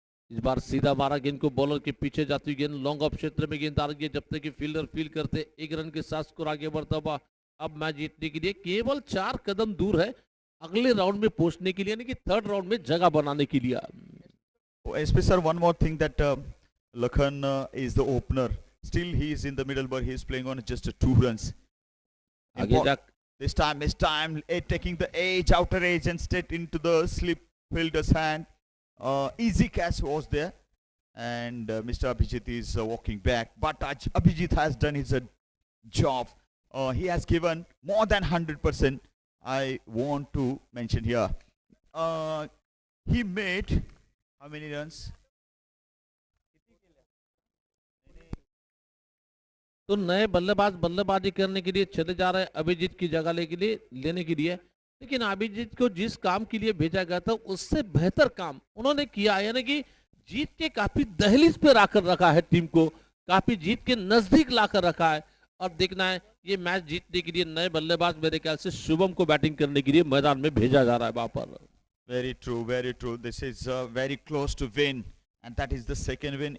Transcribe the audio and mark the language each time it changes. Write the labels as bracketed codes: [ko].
[hi] इस बार सीधा मारा गेंद को बॉलर के पीछे जाती हुई गेंद लॉन्ग ऑफ क्षेत्र में गेंद आ रही है। जब तक कि फील्डर फील करते एक रन के साथ स्कोर आगे बढ़ता हुआ अब मैच जीतने के लिए केवल 4 कदम दूर है अगले राउंड में पहुंचने के लिए, यानी कि थर्ड राउंड में जगह बनाने के लिए। [en] SP sir, one more thing that Lakhan is the opener. Still he is in the middle, but he is playing on just 2 runs. [hi] आगे जा [en] This time taking the edge, outer edge and straight into the slip fielder's hand. Easy catch was there, and Mr. Abhijit is walking back. But Abhijit has done his job. He has given more than 100%. I want to mention here. He made how many runs? [hi] तो नए बल्लेबाज बल्लेबाजी करने के लिए चले जा रहे हैं अभिजीत की जगह लेने के लिए, लेकिन अभिजीत को जिस काम के लिए भेजा गया था उससे बेहतर काम उन्होंने किया, यानी कि जीत के काफी दहलीज पे लाकर रखा है, टीम को काफी जीत के नजदीक लाकर रखा है। और देखना है ये मैच जीतने के लिए नए बल्लेबाज मेरे ख्याल से शुभम को बैटिंग करने के लिए मैदान में भेजा जा रहा है वहां पर। [en] Very true, very true. This is very close to win, and that is the second win.